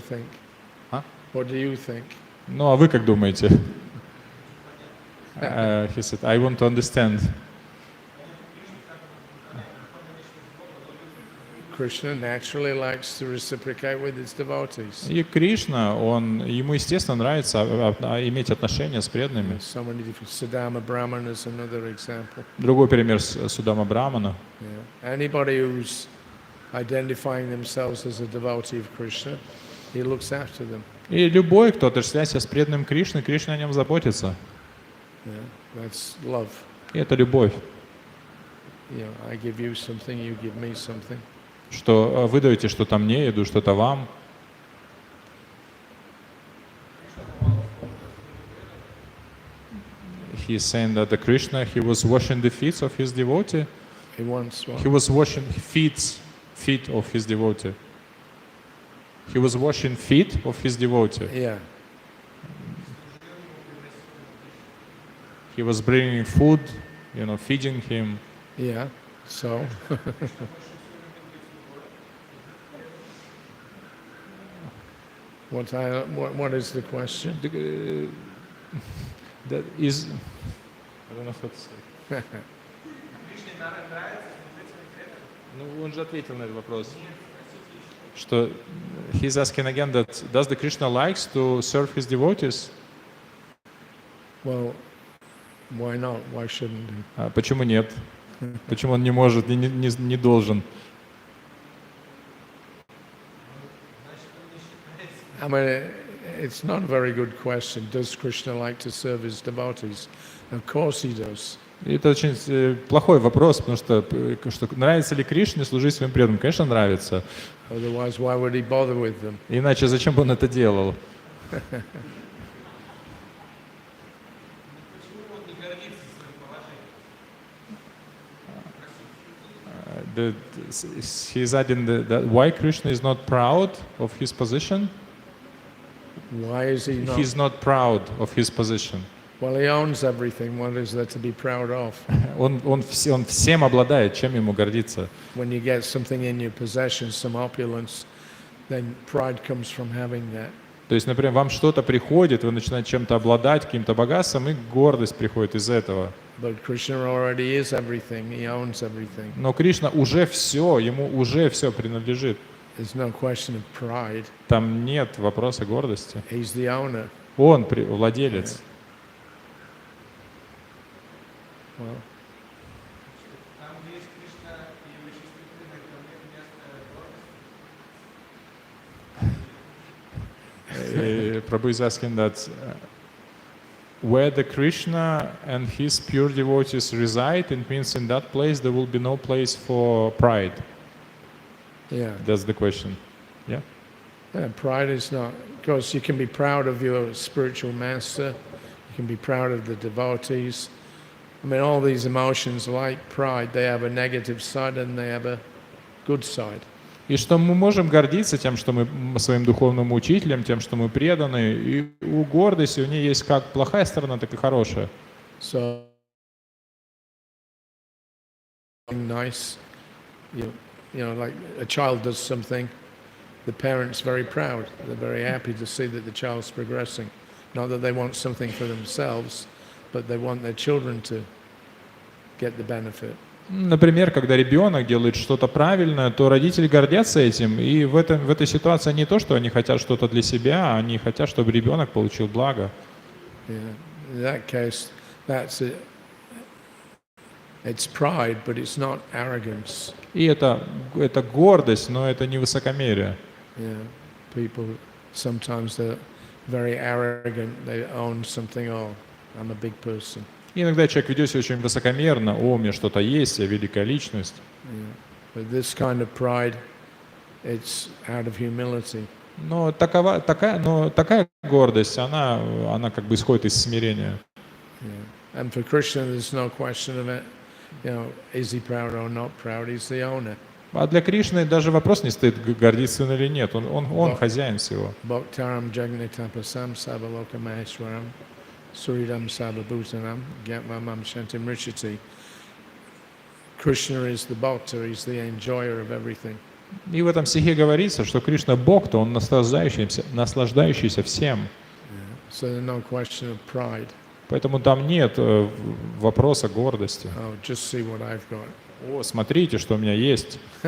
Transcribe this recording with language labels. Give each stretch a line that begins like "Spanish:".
English: think? Huh? What do you think?
Russian: Ну, а вы как думаете?
English: He said, I want to understand. Krishna naturally likes to reciprocate with his devotees.
Russian: И Кришна, ему естественно нравится иметь отношения с преданными.
English: So many different. Sudama Brahman is another example.
Russian: Другой пример Судама Брамана.
English: Yeah. Anybody who's identifying themselves as a devotee of Krishna, he looks after them.
Russian: И любой, кто отождествляет себя с преданным Кришны, Кришна о нем заботится.
English: Yeah. That's love.
Russian: И это любовь.
English: You know, I give you something, you give me something.
Russian: Что вы даете что-то мне, я даю что-то вам.
English: He's saying that the Krishna, he was washing the feet of his devotee. He wants what? He was washing feet of his devotee. He was washing feet of his devotee. Yeah. He was bringing food, feeding him. Yeah. So. What is the question? That is, I don't know how to say.
Russian: Ну, он же ответил на этот вопрос. Что
English: He's asking again that does the Krishna likes to serve his devotees? Well, why not? Why shouldn't he?
Russian: А почему нет? Почему он не может, не должен?
English: I mean, it's not a very good question. Does Krishna like to serve his devotees? Of course he does.
Russian: Это очень плохой вопрос, потому что нравится ли Кришне служить своим преданным? Конечно, нравится.
English: Otherwise, why would he bother with them?
Russian: Иначе зачем бы он это делал?
English: He's adding that why Krishna is not proud of his position? Why is he not? He's not proud of his position. Well, he owns everything. What is there to be proud of?
Russian: Он всем обладает, чем ему гордиться.
English: When you get something in your possession, some opulence, then pride comes from having that.
Russian: То есть, например, вам что-то приходит, вы начинаете чем-то обладать, каким-то богатством, и гордость приходит из этого.
English: But Krishna already is everything. He owns everything.
Russian: Но Кришна уже все, ему уже все принадлежит.
English: There's no question of pride.
Russian: Там нет вопроса гордости.
English: He's the owner.
Russian: Он владелец.
English: Well, Prabhu is asking that where the Krishna and his pure devotees reside, it means in that place there will be no place for pride. yeah. That's the question. Yeah. Yeah, pride is not, because you can be proud of your spiritual master, you can be proud of the devotees. I mean, all these emotions like pride, they have a negative side and they have a good side.
Russian: И что мы можем гордиться тем, что мы своим духовным учителем, тем, что мы преданы. И у гордости у нее есть как плохая сторона, так и хорошая.
English: So, nice, you know, like a child does something, the parent's very proud. They're very happy to see that the child's progressing. Not that they want something for themselves, but they want their children to get the benefit.
Russian: Например, когда ребенок делает что-то правильное, то родители гордятся этим, и в этой ситуации не то, что они хотят что-то для себя, а они хотят, чтобы ребенок получил благо.
English: Yeah. In that case, that's it. It's pride, but it's not arrogance.
Russian: И это гордость, но это не высокомерие.
English: Yeah. People sometimes they're very arrogant. They own something. Oh, I'm a big person.
Russian: И иногда человек ведет себя очень высокомерно. О, у меня что-то есть, я великая личность.
English: Yeah. But this kind of pride, it's out of humility.
Russian: Но такая гордость, она как бы исходит из смирения.
English: Yeah. And for Krishna, there's no question of it. You know, is he proud or not proud? He's the owner.
Russian: А для Кришны даже вопрос не стоит, гордится он или нет. Он хозяин всего.
Sanskrit: Bhaktaram Jagnatapasam Sabaloka Maheshwaram Suridam Sababhutanam Gyatmamam Shantim Rishiti.
English: Krishna is the bhakta, he's the enjoyer of everything.
Russian: И в этом стихе говорится, что Кришна Бог, то он наслаждающийся всем.
English: Yeah. So there's no question of pride.
Russian: Поэтому там нет вопроса гордости.
English: Oh, just see what I've got.
Russian: О, смотрите, что у меня есть.